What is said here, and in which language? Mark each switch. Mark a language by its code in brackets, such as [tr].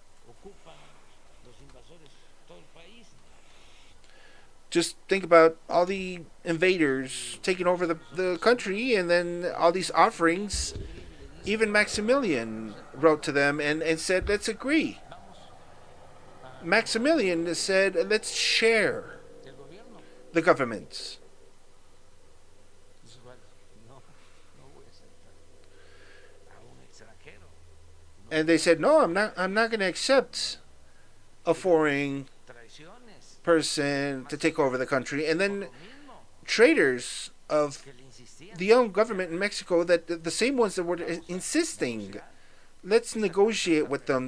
[es] Ocupan los invasores todo el país. [en] Just think about all the invaders taking over the country, and then all these offerings. Even Maximilian wrote to them and said, let's agree. Maximilian said, let's share [es] El gobierno [en] the governments. [es] dice Juárez, no, no voy a aceptar a un extranjero. [en] No And they said, no, I'm not going to accept a foreign [es] traiciones. [en] person to take over the country. And then [es] Lo mismo [en] traitors of [es] que le insistían. [en] the own government in Mexico, that the same ones that were insisting, let's negotiate with them.